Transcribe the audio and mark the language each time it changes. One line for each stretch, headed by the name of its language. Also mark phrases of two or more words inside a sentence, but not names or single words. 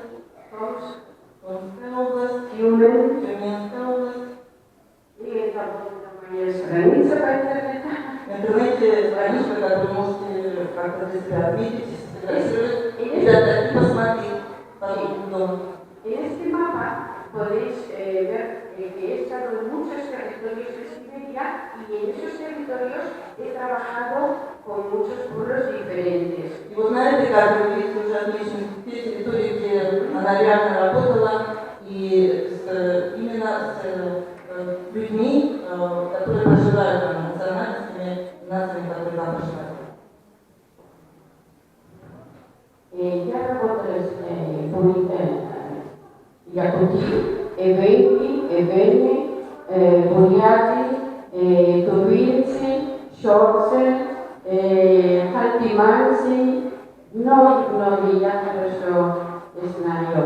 Russian: Томск, Томская область, Тюмень. Тюменская область. И это вот моя страница по интернету. В интернете страничка, которую можете как-то для себя отметить, сфотографировать и посмотреть по дому.
Spanish: En este mapa podéis ver que he estado en muchos territorios de Siberia y en esos territorios he trabajado con muchos pueblos diferentes.
Russian: И вот на этой карте вы видите уже отмечены те территории, где она реально работала, и именно с людьми, которые проживают там, национальностями, нациями, которые там проживают. Ya работали с Якутии, Эвенки, Эвени, Буряти, Тувинцы, Шорцы, Хальтиманси, но я хорошо знаю.